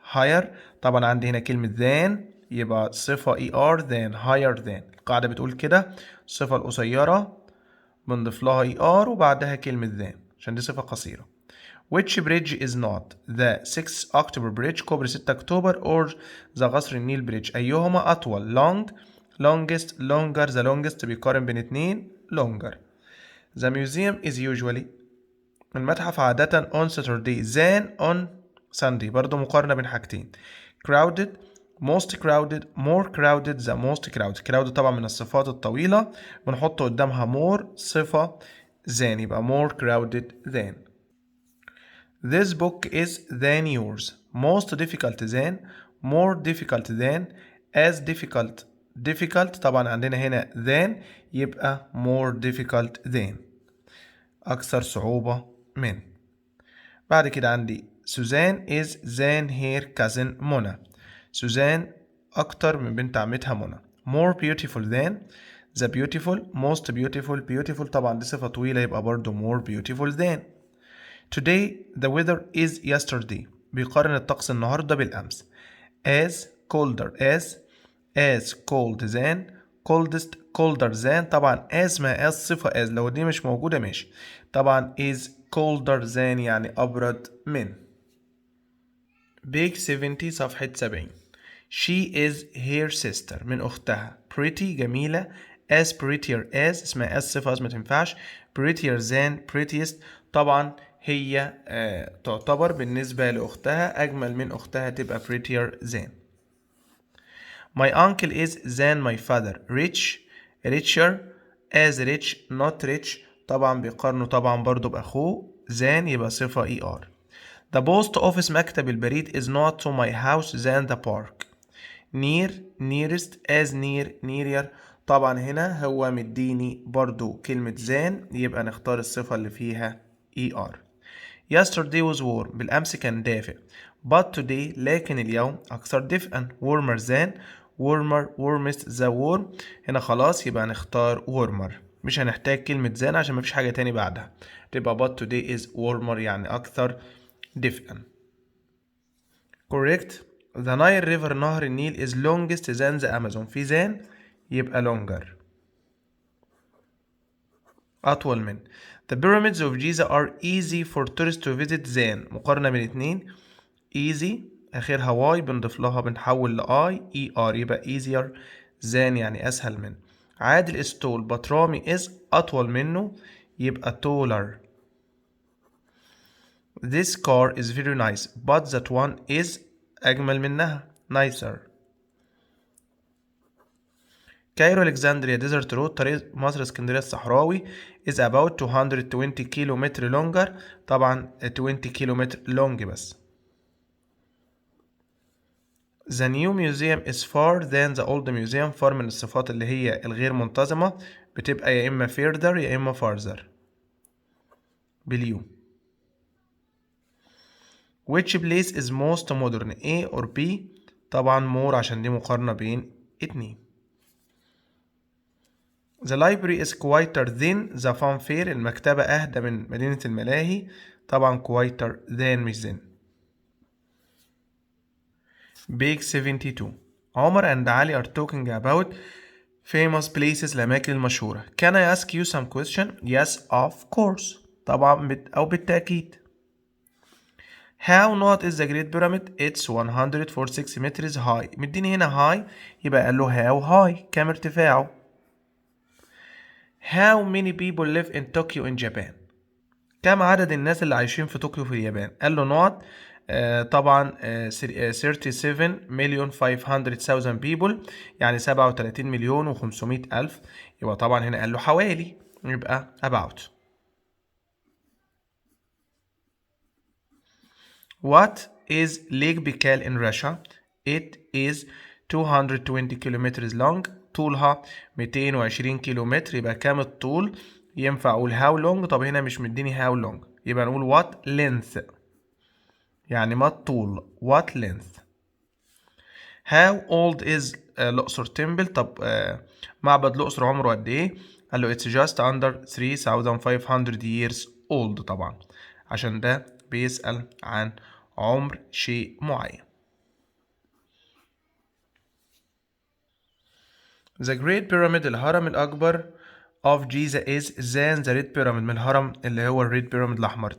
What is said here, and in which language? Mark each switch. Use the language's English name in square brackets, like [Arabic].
[English] higher. [Arabic] طبعا عندي هنا كلمة than يبقى صفة [English] er than higher than. [Arabic] القاعدة بتقول كده الصفة القصيرة بنضيف لها [English] er [Arabic] وبعدها كلمة than عشان دي صفة قصيرة. [English] Which bridge is not the 6 October bridge [Arabic] كوبري 6 أكتوبر [English] or the قصر النيل bridge؟ [Arabic] أيهما أطول؟ [English] long longest longer the longest [Arabic] بيقارن بين اتنين [English] longer. The museum is usually [Arabic] المتحف عادة [English] on Saturday than on Sunday [Arabic] برضو مقارنة بين حاجتين. [English] crowded most crowded more crowded the most crowded. [Arabic] crowded طبعا من الصفات الطويلة بنحط قدامها more صفة than يبقى [English] more crowded than. This book is than yours. Most difficult than more difficult than as difficult difficult [Arabic] طبعا عندنا هنا [English] than [Arabic] يبقى [English] more difficult than [Arabic] أكثر صعوبة من. بعد كده عندي سوزان [English] is than her cousin [Arabic] منى. سوزان أكتر من بنت عمتها منى. [English] more beautiful than the beautiful most beautiful beautiful [Arabic] طبعا دي صفة طويلة يبقى برضو [English] more beautiful than. Today the weather is yesterday [Arabic] بيقارن الطقس النهاردة بالأمس. [English] as colder as cold than coldest colder than [Arabic] طبعا [English] as [Arabic] ما [English] as صفة as [Arabic] لو دي مش موجودة ماشي. طبعا [English] is colder than [Arabic] يعني أبرد من. [English] page 70 [Arabic] صفحة 70. [English] she is her sister [Arabic] من أختها. [English] pretty جميلة as prettier as اسمها as صفة as [Arabic] ما تنفعش. [English] prettier than prettiest [Arabic] طبعا هي تعتبر بالنسبة لأختها أجمل من أختها تبقى [English] prettier than. My uncle is than my father. rich richer as rich not rich [Arabic] طبعا بيقارنوا طبعا برضو بأخوه [English] than [Arabic] يبقى صفة [English] er. The post office [Arabic] مكتب البريد [English] is not to my house than the park. near nearest as near nearer [Arabic] طبعا هنا هو مديني برضو كلمة than يبقى نختار الصفة اللي فيها er. [English] yesterday was warm [Arabic] بالأمس كان دافئ. [English] but today [Arabic] لكن اليوم أكثر دفئا. [English] warmer than warmer warmest the warm [Arabic] هنا خلاص يبقى نختار warmer مش هنحتاج كلمة than عشان مفيش حاجة تاني بعدها تبقى [English] but today is warmer [Arabic] يعني أكثر دفئا. [English] correct. the Nile river [Arabic] نهر النيل [English] is longest than the Amazon في than يبقى longer [Arabic] أطول من. [English] the pyramids of Giza are easy for tourists to visit than [Arabic] مقارنة بين اتنين. easy آخرها واي بنضيف لها بنحول لآي اي ار يبقى [English] easier than [Arabic] يعني أسهل من. [English] Adel is tall but Rami is [Arabic] أطول منه يبقى [English] taller. this car is very nice but that one is [Arabic] أجمل منها [English] nicer. [Arabic] كايرو الكسندريا ديزرت رود طريق مصر اسكندرية الصحراوي is [English] about 220 [Arabic] كيلومتر longer طبعا 20 كيلومتر long بس. [English] The new museum is far than the old museum. [Arabic] far من الصفات اللي هي الغير منتظمة بتبقى يا إما further يا إما farther باليو. [English] which place is most modern A or B [Arabic] طبعا [English] more [Arabic] عشان دي مقارنة بين اتنين. [English] The library is quieter than the funfair [Arabic] المكتبة أهدى من مدينة الملاهي طبعا [English] quieter than مش than. page 72 Omar and Ali are talking about famous places [Arabic] الأماكن المشهورة. [English] Can I ask you some question? Yes of course [Arabic] طبعا أو بالتأكيد. [English] How not is the Great Pyramid? It's 146 meters high. [Arabic] مديني هنا high يبقى قال له [English] how high [Arabic] كم ارتفاعه. [English] How many people live in Tokyo in Japan? [Arabic] كم عدد الناس اللي عايشين في طوكيو في اليابان؟ قال له not طبعا 37 مليون [English] 500,000 people [Arabic] يعني 37 مليون و500 ألف يبقى طبعا هنا قال له حوالي يبقى about. [English] What is Lake Baikal in Russia? It is 220 kilometers long [Arabic] طولها 220 كيلومتر يبقى كام الطول؟ ينفع اقول how long طب هنا مش مديني how long يبقى نقول [English] what length [Arabic] يعني ما الطول what length. [English] How old is [Arabic] الأقصر temple طب معبد الأقصر عمره قد ايه؟ قال له [English] it's just under 3500 years old [Arabic] طبعا عشان ده بيسأل عن عمر شيء معين. [English] The Great Pyramid الهرم الأكبر of Giza is than the Red Pyramid [Arabic] من الهرم اللي هو الريد بيراميد الأحمر.